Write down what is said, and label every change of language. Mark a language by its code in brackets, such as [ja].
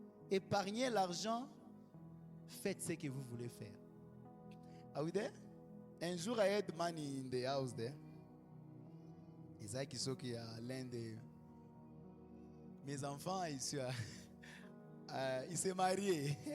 [fr] Épargnez l'argent. Faites ce que vous voulez faire. [en] Are we there? [fr] Un jour, [en] I had money in the house there. [fr] Isaac Isoki, l'un de mes enfants, il s'est marié.